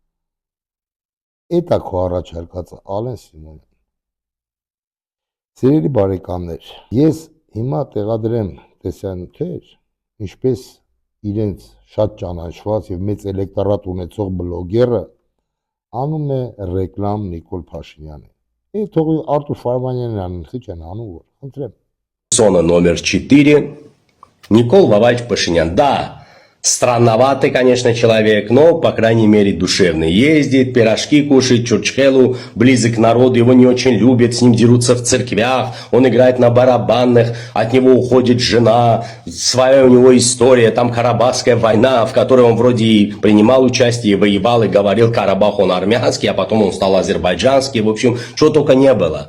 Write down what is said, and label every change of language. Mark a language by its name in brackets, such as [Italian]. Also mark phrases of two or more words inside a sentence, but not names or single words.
[Armenian] Էդ է քո առաջարկածը, Ալեն Սիմոնյան։ Սիրելի բարեկամներ, ես հիմա տեղադրեմ տեսանյութեր, ինչպես իրենց շատ ճանաչված եւ մեծ էլեկտորատ ունեցող բլոգերը անում է ռեկլամ Նիկոլ Փաշինյանի։ Այդ թողի Արտուր Ֆարմանյանն անեն, խիչ են անում, որ խնդրեմ։ [Russian] Зона номер 4. Никол Воваевич Пашинян. Да, странноватый, конечно, человек, но, по крайней мере, душевный. Ездит, пирожки кушает, чурчхелу, близок к народу, его не очень любят, с ним дерутся в церквях, он играет на барабанных, от него уходит жена, своя у него история, там Карабахская война, в которой он вроде и принимал участие, и воевал, и говорил, Карабах он армянский, а потом он стал азербайджанский, в общем, чего только не было.